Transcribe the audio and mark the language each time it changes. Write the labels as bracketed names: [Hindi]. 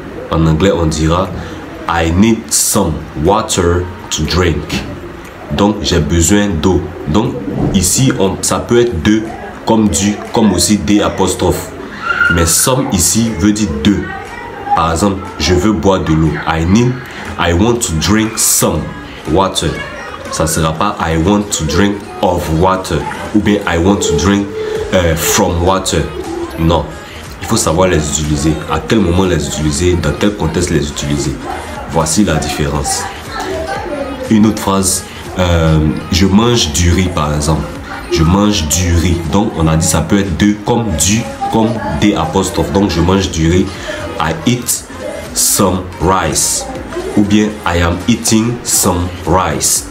[French] En anglais, on dira [English] I need some water to drink. [French] Donc, j'ai besoin d'eau. Donc, ici, ça peut être de, comme du, comme aussi des apostrophes. Mais some ici veut dire de. Par exemple, je veux boire de l'eau. [English] I want to drink some water. [French] Ça ne sera pas [English] I want to drink of water. [French] Ou bien [English] I want to drink from water. [French] Non. Il faut savoir les utiliser. À quel moment les utiliser. Dans quel contexte les utiliser. Voici la différence. Une autre phrase. Je mange du riz par exemple. Je mange du riz. Donc on a dit ça peut être de comme du comme des apostrophes. Donc je mange du riz. [English] I eat some rice. [French] Ou bien [English] I am eating some rice.